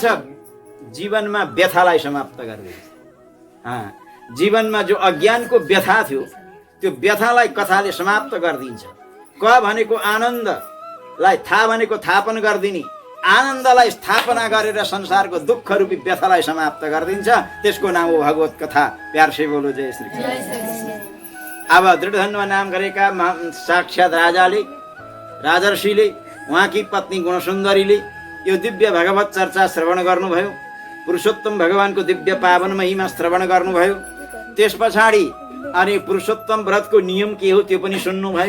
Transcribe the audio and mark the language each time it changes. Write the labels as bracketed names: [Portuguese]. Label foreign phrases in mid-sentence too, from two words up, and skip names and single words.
[Nepali] जीवनमा व्यथालाई समाप्त गर्दछ। जीवनमा जो अज्ञानको व्यथा थियो त्यो व्यथालाई कथाले समाप्त गरिदिन्छ। क भनेको आनन्दलाई, थाहा भनेको थापन गरिदिने, आनन्दलाई स्थापना गरेर संसारको दुःख रूपी व्यथालाई समाप्त गरिदिन्छ। त्यसको नाम हो भगवत कथा। [Hindi] प्यार से बोलो जय श्री कृष्ण। [Nepali] अब दृढधन्वा नाम गरेका साक्षात् राजर्षिले, उहाँकी पत्नी गुणसुन्दरीले यो दिव्य भगवत चर्चा श्रवण गर्नुभयो। पुरुषोत्तम भगवानको दिव्य पावन महिमा श्रवण गर्नुभयो। त्यस पछाडि अनि पुरुषोत्तम व्रतको नियम के हो त्यो पनि सुन्नुभयो।